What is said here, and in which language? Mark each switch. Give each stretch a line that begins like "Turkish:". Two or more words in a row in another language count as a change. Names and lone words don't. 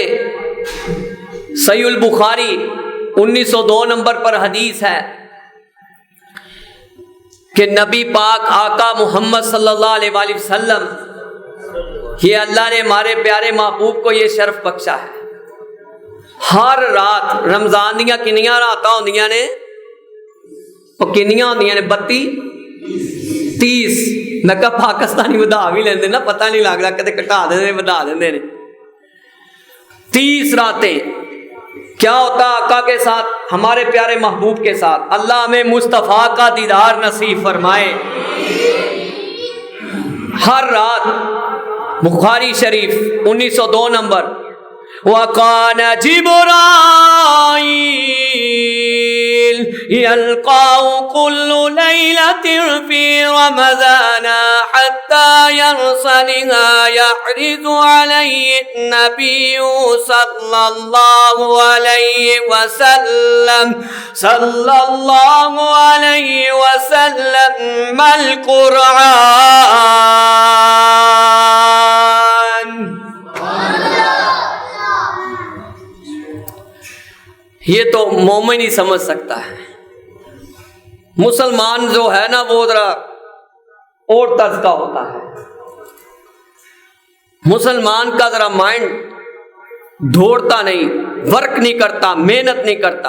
Urdu: صحیح البخاری 1902 نمبر پر حدیث ہے کہ نبی پاک آقا محمد صلی اللہ علیہ وآلہ وسلم، یہ اللہ نے ہمارے پیارے محبوب کو یہ شرف بخشا ہے، ہر رات رمضان
Punjabi: دیاں کنیاں راتاں ہوندیاں نے؟ وہ کنیاں ہوندیاں نے؟ 30. میں کہا پاکستانی ودا بھی لیندے نا، پتہ نہیں لگدا کدے گھٹا دیندے ودا دیندے نے.
Urdu: 30 راتیں. کیا ہوتا آقا کے ساتھ، ہمارے پیارے محبوب کے ساتھ؟ اللہ ہمیں مصطفیٰ کا دیدار نصیب فرمائے. ہر رات بخاری شریف 1902 نمبر وَقَانَ
Arabic: جِبْرَائِيلُ يَلْقَاهُ كُلُّ لَيْلَةٍ فِي رَمَضَانَ حَتَّى يَرْسَلِهَا يَعْرِضُ عَلَيْهِ النَّبِيُّ صَلَّى اللَّهُ عَلَيْهِ وَسَلَّمَ مَا الْقُرْآنُ.
Urdu: یہ تو مومن ہی سمجھ سکتا ہے. مسلمان جو ہے نا وہ ذرا اور طرز کا ہوتا ہے. مسلمان کا ذرا مائنڈ دوڑتا نہیں، ورک نہیں کرتا، محنت نہیں کرتا.